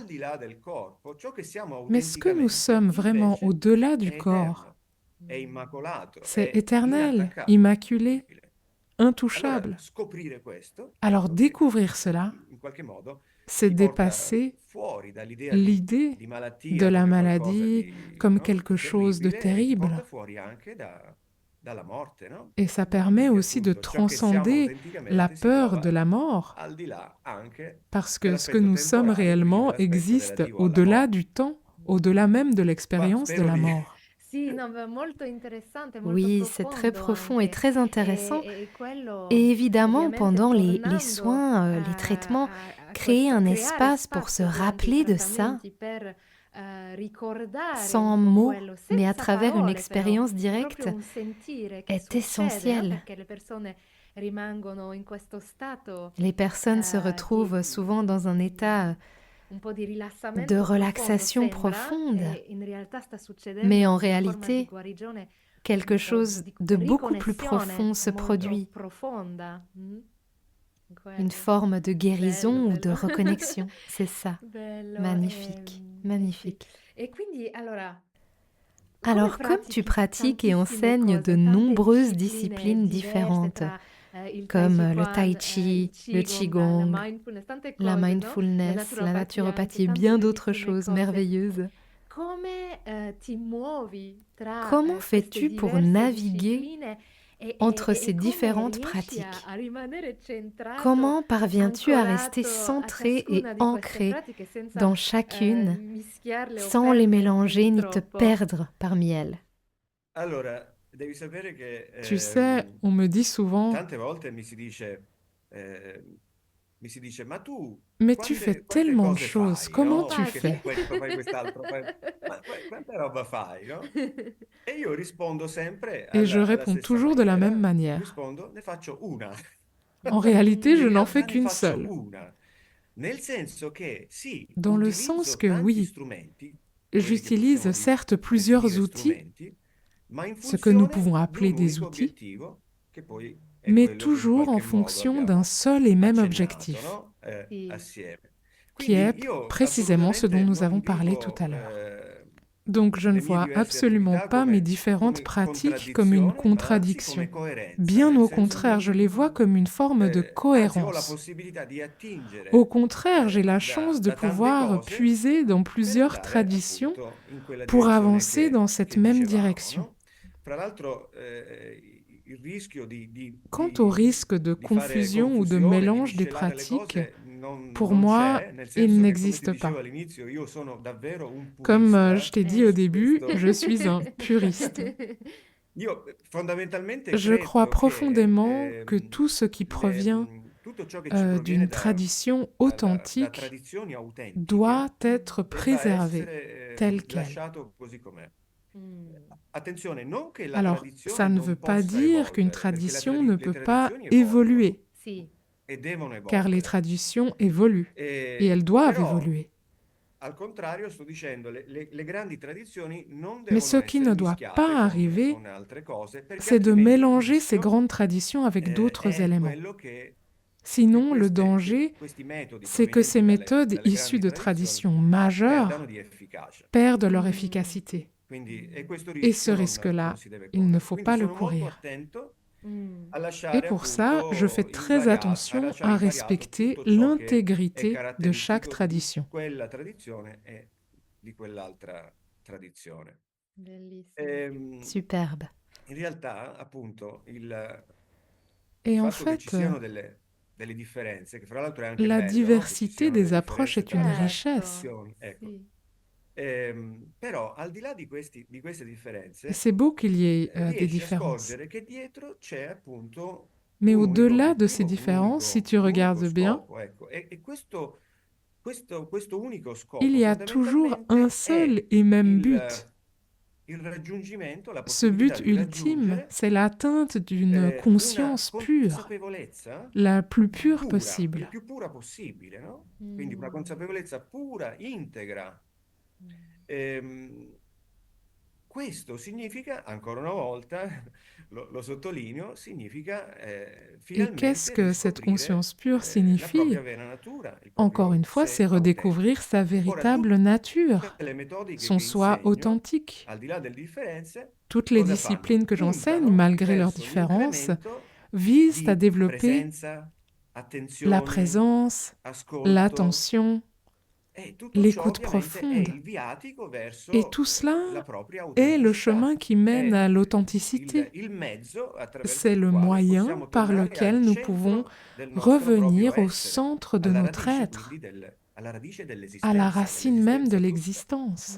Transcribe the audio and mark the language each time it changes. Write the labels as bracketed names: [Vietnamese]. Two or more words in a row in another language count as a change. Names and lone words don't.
[French] Mais ce que nous sommes vraiment au-delà du corps, c'est éternel, immaculé, intouchable. Alors découvrir cela, c'est dépasser l'idée de la maladie comme quelque chose de terrible. [Italian] dalla morte, no? [French] Et ça permet [Italian] Perché [French] aussi de [Italian] appunto ciò che siamo [French] transcender la [Italian] autenticamente si [French] peur de [Italian] trova [French] la mort, [Italian] al di là anche [French] parce que ce que [Italian] dell'aspetto [French] nous sommes [Italian] temporale, quindi [French] réellement [Italian] dell'aspetto [French] existe [Italian] relativo alla [French] au-delà [Italian] morte. [French] du temps, au-delà même de [Italian] Ma [French] l'expérience de [Italian] spero [French] la [Italian] di... [French] mort. [Italian] Sì, no, beh, molto interessante, molto [French] Oui, c'est très [Italian] profondo [French] profond et [Italian] anche. [French] très intéressant. [Italian] E quello, [French] Et évidemment, [Italian] ovviamente, [French] pendant les [Italian] tornando [French] soins, les traitements, créer [Italian] questo, [French] un [Italian] creare [French] espace pour se [Italian] spazio durante i [French] rappeler de ça, [Italian] trattamenti per ricordare un [French] sans [Italian] po' [French] mots, [Italian] quello, [French] mais à [Italian] senza [French] travers une [Italian] parole però, [French] expérience directe, [Italian] proprio un sentire che [French] est [Italian] succede, no? [French] essentiel. [Italian] Perché le persone rimangono in questo stato [French] Les personnes se retrouvent souvent dans un état [Italian] un po' di [French] de [Italian] rilassamento profondo, [French] relaxation [Italian] sembra, [French] profonde, [Italian] e in realtà sta succedendo [French] mais en [Italian] una forma di [French] réalité, [Italian] guarigione, [French] quelque chose [Italian] di [French] de beaucoup plus [Italian] riconnessione [French] profond se [Italian] molto [French] produit, [Italian] profonda. [French] une [Italian] Quello. [French] forme de guérison [Italian] Bello, [French] ou de [Italian] bello. [French] reconnexion. C'est ça. [Italian] Bello, [French] Magnifique, [Italian] sì. [French] magnifique. [Italian] E quindi, allora, come [French] Alors, comme tu pratiques et [Italian] tantissime [French] enseignes de [Italian] cose, tante [French] nombreuses [Italian] discipline [French] disciplines [Italian] diverse [French] différentes, [Italian] tra il Tai [French] comme [Italian] Chi [French] le [Italian] Chuan, [French] tai [Italian] il [French] chi, le [Italian] Qigong, la [French] qigong, [Italian] mindfulness, tante [French] la [Italian] cose, no? La [French] mindfulness, la [Italian] naturopatia, anche [French] naturopathie et [Italian] tante [French] bien d'autres [Italian] bellissime [French] choses [Italian] cose. [French] merveilleuses, [Italian] Come ti muovi tra [French] comment [Italian] queste [French] fais-tu pour [Italian] diverse [French] naviguer [Italian] discipline [French] entre [Italian] e [French] ces [Italian] come [French] différentes [Italian] riesci [French] pratiques? [Italian] a rimanere centrato, [French] Comment parviens-tu à rester [Italian] ancorato a [French] centré et [Italian] ciascuna di queste [French] ancré [Italian] pratiche senza [French] dans chacune, [Italian] mischiarle o [French] sans les [Italian] perderti [French] mélanger ni te [Italian] troppo? [French] perdre parmi elles? [Italian] Allora, devi sapere che [French] Tu sais, on me dit souvent, [Italian] tante volte mi si dice, ma tu [French] mais tu fais [Italian] quante [French] tellement de [Italian] cose [French] choses, [Italian] fai, [French] comment [Italian] no? [French] tu [Italian] Che [French] fais? [Italian] fai questo, fai quest'altro, quanta roba fai, no? E io rispondo sempre [French] Et je [Italian] alla [French] réponds [Italian] stessa [French] toujours de la même [Italian] maniera, [French] manière. [Italian] rispondo, ne faccio una. [French] En réalité, je [Italian] In [French] n'en fais [Italian] realtà ne [French] qu'une [Italian] faccio [French] seule. [Italian] una, nel senso che sì, [French] Dans le sens [Italian] utilizzo [French] que [Italian] tanti [French] oui, [Italian] strumenti, quelli che [French] j'utilise [Italian] possiamo [French] certes plusieurs [Italian] definire [French] outils, [Italian] strumenti, ma in [French] ce que nous [Italian] funzione [French] pouvons [Italian] di [French] appeler [Italian] un [French] des [Italian] unico [French] outils, [Italian] obiettivo, che poi è [French] mais [Italian] quello che in [French] toujours en [Italian] qualche modo [French] fonction d'un [Italian] abbiamo [French] seul et même [Italian] accennato, [French] objectif, [Italian] no? Sì. Assieme. [French] qui est [Italian] Quindi io [French] précisément ce dont [Italian] assolutamente [French] nous avons [Italian] non [French] parlé tout [Italian] vivo [French] à l'heure. Donc je ne [Italian] le mie [French] vois [Italian] diverse [French] absolument [Italian] attività [French] pas mes [Italian] come, [French] différentes [Italian] come [French] pratiques comme une [Italian] contraddizione, ma anzi come [French] contradiction. [Italian] coerenza, [French] Bien [Italian] nel [French] au [Italian] senso [French] contraire, [Italian] che [French] je les vois comme une forme de [Italian] anzi ho la [French] cohérence. [Italian] possibilità di [French] Au [Italian] attingere [French] contraire, j'ai la chance de [Italian] da tante [French] pouvoir [Italian] cose [French] puiser dans [Italian] per [French] plusieurs [Italian] andare [French] traditions [Italian] appunto in quella [French] pour [Italian] direzione [French] avancer dans cette [Italian] che [French] même [Italian] dicevamo, [French] direction. [Italian] no? Fra l'altro il rischio [French] Quant au risque de [Italian] di fare [French] confusion ou de [Italian] confusione, di [French] mélange des [Italian] miscelare le [French] pratiques, [Italian] cose [French] pour [Italian] non [French] moi, [Italian] c'è, nel [French] il [Italian] senso che come ti [French] n'existe [Italian] dicevo [French] pas. [Italian] all'inizio io sono davvero un [French] Comme je [Italian] purista [French] t'ai dit au [Italian] su [French] début, [Italian] questo. [French] je suis un puriste. [Italian] Io fondamentalmente [French] Je crois [Italian] credo che [French] profondément que tout ce qui provient [Italian] tutto ciò che ci proviene [French] d'une tradition [Italian] da [French] authentique [Italian] tradizioni autentiche [French] doit être [Italian] debba [French] préservé [Italian] essere [French] tel quel. [Italian] lasciato così com'è. Attenzione, non che la [French] Alors, [Italian] tradizione [French] ça ne veut [Italian] non [French] pas [Italian] possa [French] dire qu'une [Italian] evolvere, perché [French] tradition ne [Italian] le [French] peut pas [Italian] tradizioni evolvono [French] évoluer, [Italian] Sì. e devono [French] car les [Italian] evolvere. [French] traditions évoluent et elles doivent [Italian] Però, [French] évoluer. [Italian] al contrario, sto dicendo, le grandi tradizioni non [French] Mais [Italian] devono [French] ce qui [Italian] essere [French] ne doit [Italian] mischiate [French] pas arriver, [Italian] con altre cose, perché [French] c'est de [Italian] altrimenti il [French] mélanger ces [Italian] rischio [French] grandes traditions avec d'autres [Italian] è [French] éléments. [Italian] quello che [French] Sinon, le danger, [Italian] questi metodi [French] c'est que ces [Italian] provenienti [French] méthodes [Italian] dalle [French] issues [Italian] grandi [French] de [Italian] tradizioni [French] traditions [Italian] perdano [French] majeures [Italian] di efficacia. [French] perdent leur efficacité. [Italian] Quindi, e questo [French] Et ce [Italian] rischio non [French] risque-là, [Italian] si deve [French] il ne [Italian] correre. [French] faut [Italian] Quindi [French] pas le [Italian] sono molto [French] courir. [Italian] attento a [French] Et [Italian] lasciare [French] pour ça, je fais [Italian] appunto [French] très attention [Italian] lasciare [French] à [Italian] invariato [French] respecter [Italian] tutto ciò che è [French] l'intégrité de chaque [Italian] caratteristico di [French] tradition. [Italian] quella tradizione e di quell'altra tradizione. Bellissimo. [French] Superbe. [Italian] In realtà, appunto, il [French] Et en [Italian] fatto che ci [French] fait, [Italian] siano delle differenze, che fra l'altro è anche [French] la [Italian] bello, no? Che ci [French] diversité [Italian] siano [French] des [Italian] delle [French] approches [Italian] differenze [French] est une [Italian] tra [French] richesse. [Italian] tradizioni, ecco. Sì. Però al di là di queste [French] Et [Italian] differenze, [French] c'est beau qu'il y ait des [Italian] riesci a [French] différences. [Italian] scorgere che dietro c'è appunto [French] Mais [Italian] un unico [French] au-delà de ces [Italian] obiettivo, [French] différences, si tu [Italian] un unico [French] regardes bien, [Italian] scopo, ecco. E questo unico [French] il [Italian] scopo [French] y a toujours un [Italian] fondamentalmente [French] seul [Italian] è [French] et même but. [Italian] il raggiungimento, la [French] Ce [Italian] possibilità [French] but [Italian] di [French] ultime, [Italian] raggiungere [French] c'est l'atteinte d'une [Italian] una [French] conscience pure, [Italian] consapevolezza [French] la plus pure [Italian] pura, il [French] possible. [Italian] più pura possibile, no? Quindi una consapevolezza pura, integra. Questo significa, ancora una volta, lo sottolineo, significa [French] Et [Italian] finalmente [French] qu'est-ce que cette [Italian] riscoprire [French] conscience pure [Italian] la [French] signifie? [Italian] propria vera natura, il [French] Encore [Italian] proprio [French] une fois, [Italian] sé [French] c'est [Italian] autentico. [French] redécouvrir sa [Italian] Ora, [French] véritable [Italian] tutte [French] nature, [Italian] le metodiche [French] son [Italian] che [French] soi [Italian] insegno, [French] authentique. [Italian] al di là delle differenze, [French] Toutes les [Italian] cosa fanno? [French] disciplines que j'enseigne, [Italian] Puntano [French] malgré leurs [Italian] verso [French] différences, [Italian] l'incremento [French] visent à [Italian] di [French] développer [Italian] presenza, [French] la [Italian] attenzione, [French] présence, [Italian] ascolto [French] l'attention l'écoute profonde. Et tout cela est le chemin qui mène à l'authenticité. C'est le moyen par lequel nous pouvons revenir au centre de notre être, à la racine même de l'existence.